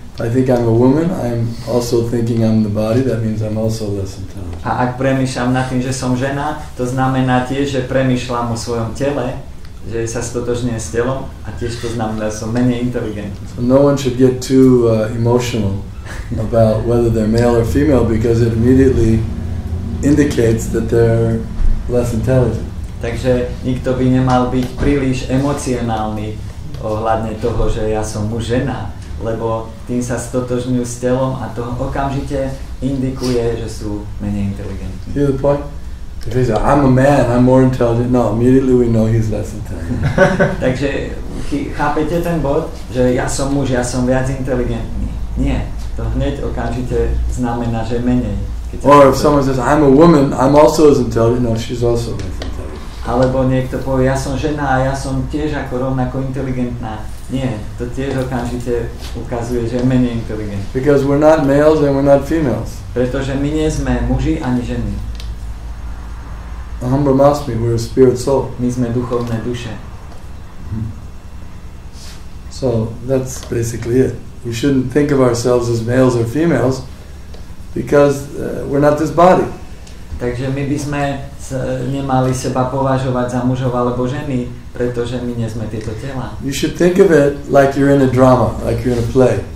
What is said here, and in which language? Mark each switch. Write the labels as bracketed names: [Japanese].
[English] If I think I'm a woman, I'm also thinking I'm the body, that means I'm also less intelligent. [Slovak] A ak premýšľam nad tým, že som žena, to znamená tiež, že premýšľam o svojom tele, že sa stotožňujem s telom a tiež to znamená, že som menej inteligentný. [English] So no one should get too emotional about whether they're male or female because it immediately indicates that they're less intelligent. [Slovak] Takže nikto by nemal byť príliš emocionálny ohľadne toho, že ja som muž, žena, lebo tým sa stotožňujú s telom a to okamžite indikuje, že sú menej inteligentní. [English] See the point? If he says, I'm a man, I'm more intelligent, no, immediately we know he's less intelligent. [Slovak] Takže chápete ten bod, že ja som muž, ja som viac inteligentný. Nie, to hneď okamžite znamená, že menej. [English] Or if someone says, I'm a woman, I'm also as intelligent, no, she's also less intelligent. [Slovak] Alebo niekto povie, ja som žena a ja som tiež ako rovnako inteligentná. Nie, to tiež okamžite ukazuje, že je menej inteligentný. [English] Because we're not males and we're not females. [Slovak] Pretože my nie sme muži ani ženy. [Sanskrit] Aham Brahmasmi, [English] we're a spirit soul. [Slovak] My sme duchovné duše. [English] So that's basically it. We shouldn't think of ourselves as males or females because we're not this body. [Slovak] Takže my by sme nemali seba považovať za mužov alebo ženy, pretože my nie sme tieto tela. [English] You should think of it like you're in a drama, like you're in a play.